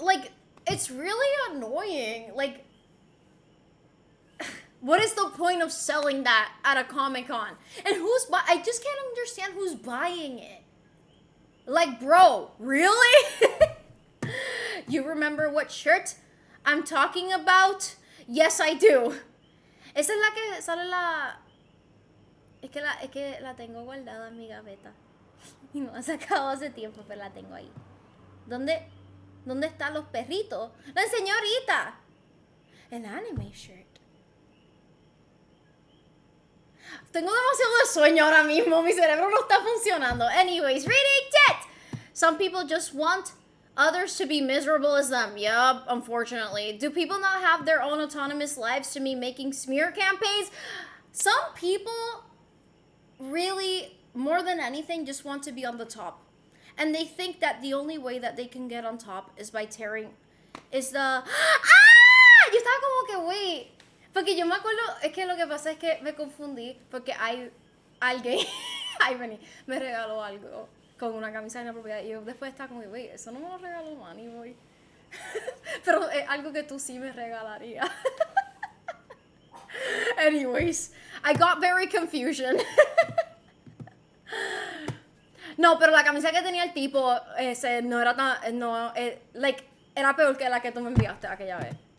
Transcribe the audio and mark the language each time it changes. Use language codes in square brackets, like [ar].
[en] Like, it's really annoying. Like, what is the point of selling that at a Comic-Con? And I just can't understand who's buying it. Like, bro, really? You remember what shirt I'm talking about? Yes, I do. [es] Esa es la que sale la... Es que la tengo guardada en mi gaveta. Y no la he sacado hace tiempo, pero la tengo ahí. ¿Dónde están los perritos? La enseñé ahorita. El anime shirt. Tengo demasiado de sueño ahora mismo. Mi cerebro no está funcionando. [en] Anyways, reading tit. Some people just want others to be miserable as them. Yup, unfortunately. Do people not have their own autonomous lives to be making smear campaigns? Some people really, more than anything, just want to be on the top. And they think that the only way that they can get on top is by tearing... Is the... [es] ¡Ah! Yo estaba como que, wait... Porque yo me acuerdo, es que lo que pasa es que me confundí, porque hay alguien, ay, vení, me regaló algo con una camisa inapropiada y yo después estaba como, wait, eso no me lo regaló Manny Boy. Pero es algo que tú sí me regalarías. [en] Anyways, I got very confusion. [es] No, pero la camisa que tenía el tipo, no era tan, no, like, era peor que la que tú me enviaste aquella vez.